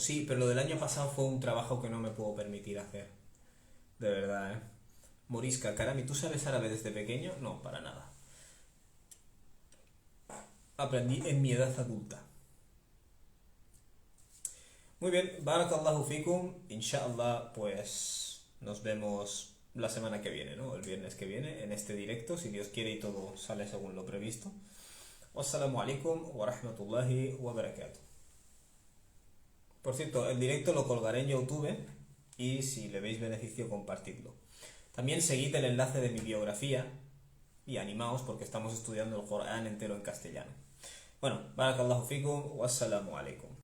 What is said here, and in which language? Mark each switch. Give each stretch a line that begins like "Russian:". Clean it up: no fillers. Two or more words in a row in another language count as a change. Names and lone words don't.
Spanish: Sí, pero lo del año pasado fue un trabajo que no me puedo permitir hacer. De verdad, ¿eh? Morisca, Karami, ¿tú sabes árabe desde pequeño? No, para nada. Aprendí en mi edad adulta. Muy bien,
Arabic: بارك الله فيكم. Inshallah,
Spanish: pues nos vemos la semana que viene, ¿no? El viernes que viene, en este directo, si Dios quiere y todo sale según lo previsto.
Arabic: والسلام عليكم ورحمة الله وبركاته.
Spanish: Por cierto, el directo lo colgaré en YouTube y si le veis beneficio, compartidlo. También seguid el enlace de mi biografía y animaos porque estamos estudiando el Corán entero en castellano. Bueno,
Arabic: بارك الله فيكم والسلام عليكم.